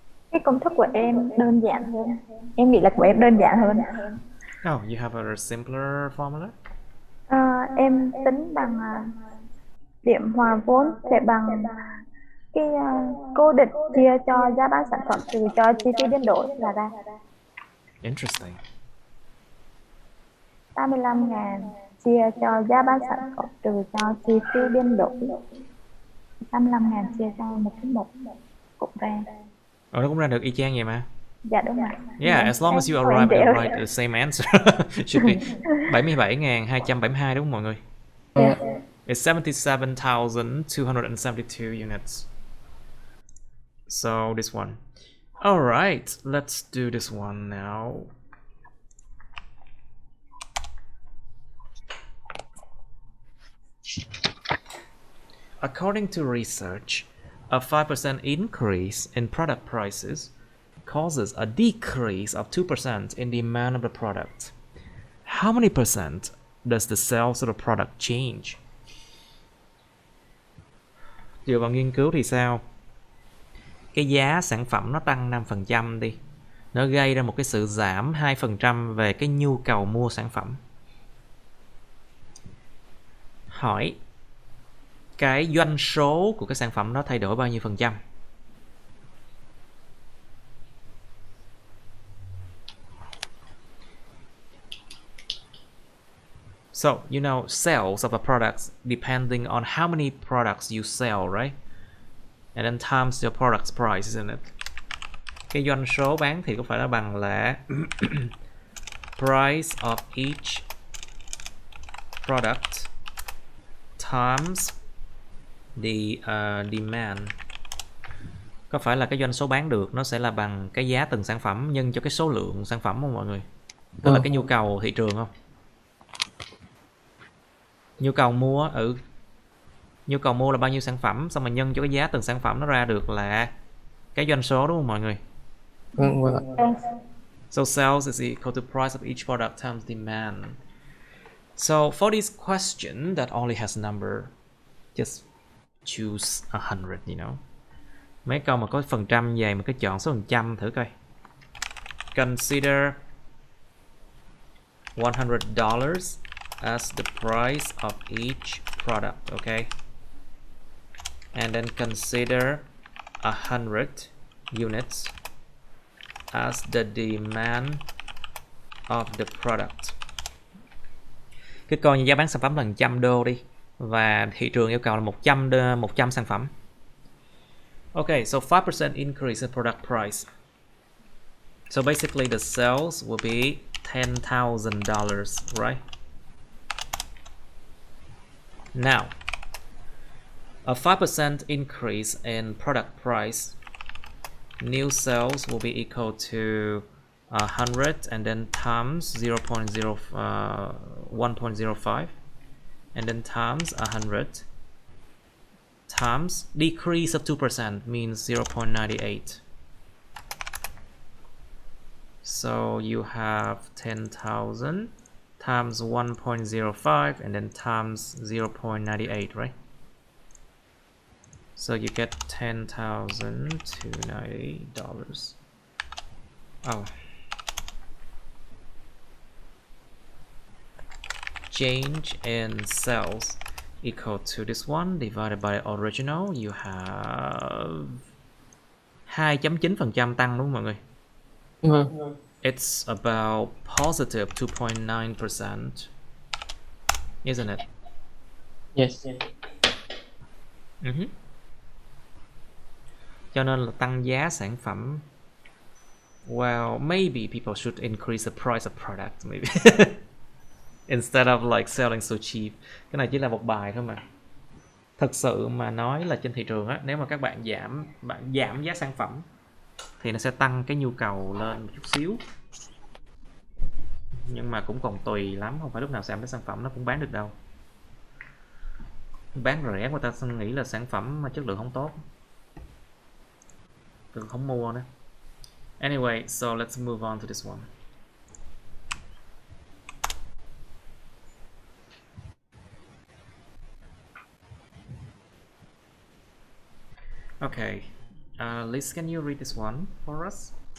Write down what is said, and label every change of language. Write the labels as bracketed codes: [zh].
[vi] Cái công thức của em đơn giản hơn. Em nghĩ là của em đơn giản hơn. [en] Oh, you have a simpler formula? [vi] Em tính bằng điểm hòa vốn sẽ bằng cái cố định chia cho giá bán sản phẩm trừ cho chi phí biến đổi là ra. [en] Interesting. [vi] 85.000 chia cho giá bán sản phẩm trừ cho chi phí biến đổi. 85.000 chia cho 1,1 cũng ra. Nó cũng ra được y chang vậy mà. Dạ đúng rồi. [en] Yeah, as long as you arrive at the right same answer. Should be [vi] 77.272 đúng không mọi người? [en] Yeah. It's 77,272 units. So this one. Alright, let's do this one now. According to research, a 5% increase in product prices causes a decrease of 2% in the amount of the product. How many percent does the sales of the product change? [vi] Dựa vào nghiên cứu thì sao? Cái giá sản phẩm nó tăng 5% đi. Nó gây ra một cái sự giảm 2% về cái nhu cầu mua sản phẩm. Hỏi cái doanh số của cái sản phẩm đó thay đổi bao nhiêu phần trăm? [en] So, you know, sales of a product depending on how many products you sell, right? And then times your product's price, isn't it? [vi] Cái doanh số bán thì có phải là bằng là [en] price of each product times the demand. [vi] Có phải là cái doanh số bán được nó sẽ là bằng cái giá từng sản phẩm nhân cho cái số lượng sản phẩm không mọi người? Tức là cái nhu cầu thị trường không? Nhu cầu mua nhu cầu mua là bao nhiêu sản phẩm, xong rồi nhân cho cái giá từng sản phẩm nó ra được là cái doanh số đúng không mọi người? [en] So sales is equal to price of each product times demand. So for this question that only has a number, just choose 100, you know. [vi] Mấy câu mà có phần trăm về mà cứ chọn số phần trăm thử coi. [en] Consider $100 as the price of each product, okay? And then consider 100 units as the demand of the product. [vi] Cứ coi như giá bán sản phẩm là $100 đi, và thị trường yêu cầu là 100 sản phẩm. [en] Okay, so 5% increase in product price. So basically the sales will be $10,000, right? Now, a 5% increase in product price, new sales will be equal to 100 and then times 1.05 and then times 100 times decrease of 2% means 0.98. So you have 10,000 times 1.05 and then times 0.98, right? So you get $10,090. Oh. Change in sales equal to this one divided by original. You have [vi] 2.9% tăng đúng không mọi người? [en] It's about positive 2.9%, isn't it? Yes. [vi] Cho nên là tăng giá sản phẩm. [en] Well, maybe people should increase the price of product, maybe. Instead of like selling so cheap. [vi] Cái này chỉ là một bài thôi mà. Thực sự mà nói là trên thị trường á, nếu mà các bạn giảm giá sản phẩm thì nó sẽ tăng cái nhu cầu lên một chút xíu. Nhưng mà cũng còn tùy lắm, không phải lúc nào giảm cái sản phẩm nó cũng bán được đâu. Bán rẻ người ta nghĩ là sản phẩm mà chất lượng không tốt, tôi không mua nữa. [en] Anyway, so let's move on to this one. Okay, Liz, can you read this one for us?